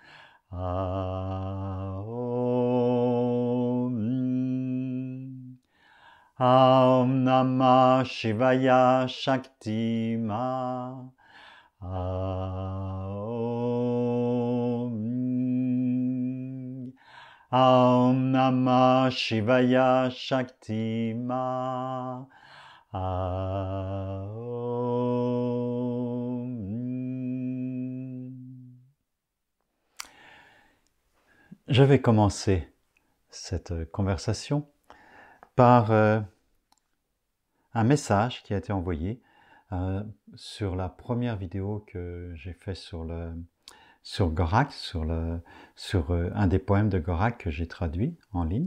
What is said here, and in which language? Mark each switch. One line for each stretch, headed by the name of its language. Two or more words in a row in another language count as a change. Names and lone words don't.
Sanskrit: ॐ नमः शिवाय शक्ति मा. ॐ नमः शिवाय शक्ति मा.
French: Je vais commencer cette conversation par un message qui a été envoyé sur la première vidéo que j'ai fait sur Gorak, sur un des poèmes de Gorak que j'ai traduit en ligne.